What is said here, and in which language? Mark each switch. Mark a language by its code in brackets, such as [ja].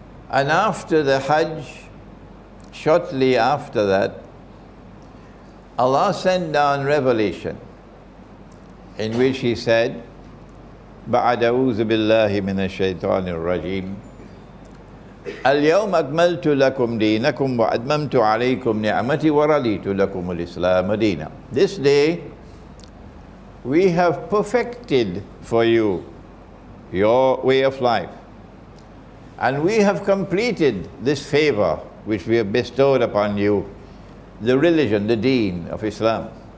[en] And after the Hajj, shortly after that, Allah sent down revelation in which He said, [ar] بعد أعوذ بالله من الشيطان الرجيم اليوم أكملت لكم دينكم وأتممت عليكم نعمتي ورضيت لكم الإسلام دينا. [en] This day we have perfected for you your way of life, and we have completed this favor which we have bestowed upon you, the religion, the deen of Islam.